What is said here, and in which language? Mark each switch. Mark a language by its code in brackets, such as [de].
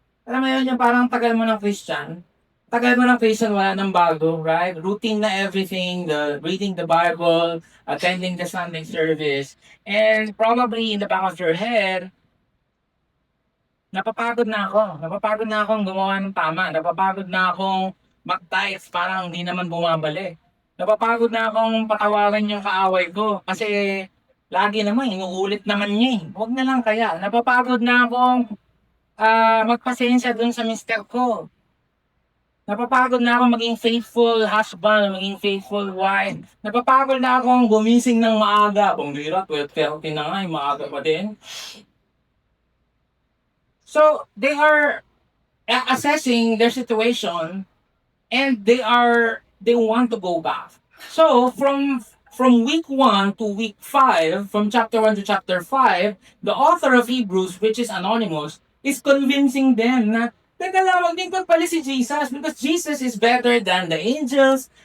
[tl] Alam mo yun, yung parang tagal mo ng Christian, wala nang bago, right? [en] Routine na everything, the reading the Bible, attending the Sunday service, and probably in the back of your head, [tl] napapagod na ako. Napapagod na akong gumawa ng tama. Napapagod na akong mag-tithes, parang hindi naman bumabalik. Napapagod na akong patawaran yung kaaway ko kasi lagi naman, inuulit naman niya eh. Huwag na lang kaya. Napapagod na akong magpasensya dun sa mister ko. Napapagod na ako maging faithful husband, maging faithful wife. Napapagod na akong gumising ng maaga. Kung bira, 12:30 na nga, maaga pa din. [en] So, they are assessing their situation and they want to go back. So, from week 1 to week 5, from chapter 1 to chapter 5, the author of Hebrews, which is anonymous, is convincing them [tl] na teka lang, wag din pagpali si Jesus [en] because Jesus is better than the angels.